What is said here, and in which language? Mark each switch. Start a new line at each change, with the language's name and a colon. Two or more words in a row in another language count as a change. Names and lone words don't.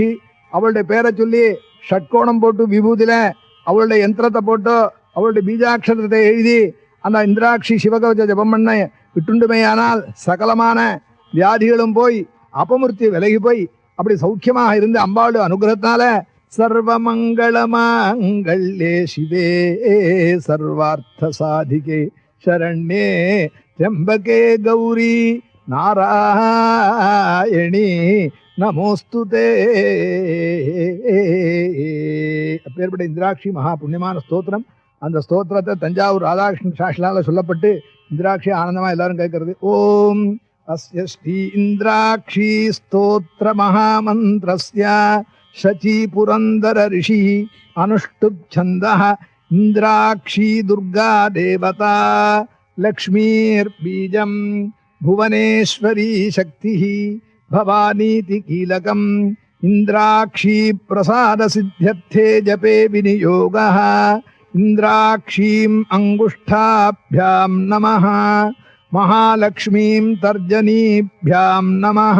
Tamil: அவளுடைய பேரை சொல்லி ஷட்கோணம் போட்டு விபூதியில அவளுடைய யந்திரத்தை போட்டு அவளுடைய பீஜாட்சரத்தை எழுதி அந்த இந்திராட்சி சிவகவச்ச ஜபம் பண்ண விட்டுண்டுமையானால் சகலமான வியாதிகளும் போய் அபமிருத்தி விலகி போய் அப்படி சௌக்கியமாக இருந்து அம்பாளுடைய அனுகிரகத்தால
Sanskrit: सर्वमङ्गलमाङ्गल्ये शिवे सर्वार्थ साधिके शरण्ये त्र्यंबके गौरी नारायणी
Tamil: நமோஸ்துதே. அப்பேற்பட்ட இந்திராட்சி மகா புண்ணியமான ஸ்தோத்திரம். அந்த ஸ்தோத்திரத்தை தஞ்சாவூர் ராதாகிருஷ்ணன் சாஸ்திரால சொல்லப்பட்டு இந்திராட்சி ஆனந்தமா எல்லாரும் கேட்கறது.
Sanskrit: ॐ अस्य श्री इन्द्राक्षी स्तोत्र महामन्त्रस्य शची पुरन्दर ऋषि अनुष्टुप् छन्दः इन्द्राक्षी दुर्गा देवता लक्ष्मीर्बीजं भुवनेश्वरी शक्तिः भवानीति कीलकम् इन्द्राक्षी प्रसाद सिद्ध्यर्थे जपे विनियोगः इन्द्राक्षीम् अंगुष्ठाभ्यां नमः महालक्ष्मीं तर्जनीभ्यां नमः